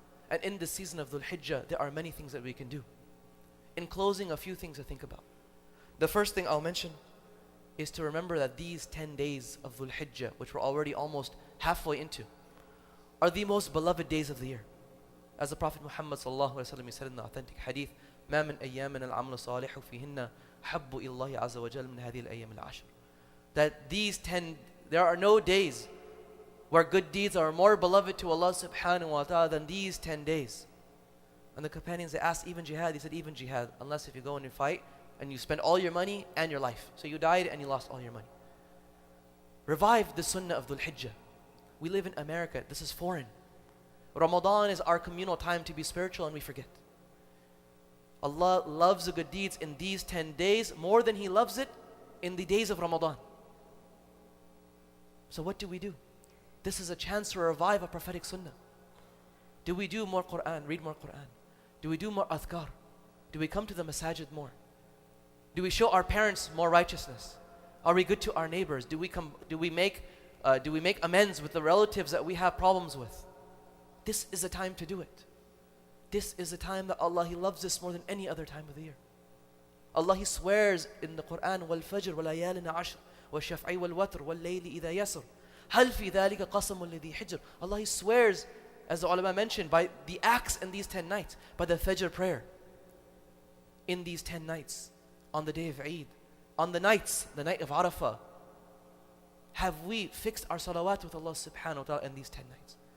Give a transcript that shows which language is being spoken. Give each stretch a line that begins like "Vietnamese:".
English: And in the season of Dhul Hijjah, there are many things that we can do. In closing, a few things to think about. The first thing I'll mention is to remember that these 10 days of Dhul Hijjah, which we're already almost halfway into, are the most beloved days of the year. As the Prophet Muhammad sallallahu alaihi wasallam said in the authentic hadith,
Arabic: ما من أيام العمل صالح فيهن حب إلى الله عز وجل من هذه الأيام العشر.
English: That there are no days where good deeds are more beloved to Allah subhanahu wa ta'ala than these 10 days. And the companions, they asked, even jihad? He said, even jihad, unless if you go in and fight and you spend all your money and your life. So you died and you lost all your money. Revive the sunnah of Dhul Hijjah. We live in America. This is foreign. Ramadan is our communal time to be spiritual, and we forget. Allah loves the good deeds in these 10 days more than He loves it in the days of Ramadan. So what do? This is a chance to revive a prophetic sunnah. Do we do more Quran, read more Quran? Do we do more adhkar? Do we come to the masajid more? Do we show our parents more righteousness? Are we good to our neighbors? Do we make amends with the relatives that we have problems with? This is the time to do it. This is the time that Allah, He loves this more than any other time of the year. Allah, He swears in the Quran,
Arabic: وَالْفَجْرِ وَلَيَالٍ عَشْرٍ وَالشَّفْعِ وَالْوَتْرِ وَاللَّيْلِ إِذَا يَسْرٍ هَلْ فِي ذَلِكَ قَسَمٌ لِذِي حِجْرٍ.
English: Allah, He swears, as the ulama mentioned, by the acts in these 10 nights, by the Fajr prayer in these 10 nights, on the day of Eid, on the night of Arafah, have we fixed our salawat with Allah subhanahu wa ta'ala in these 10 nights?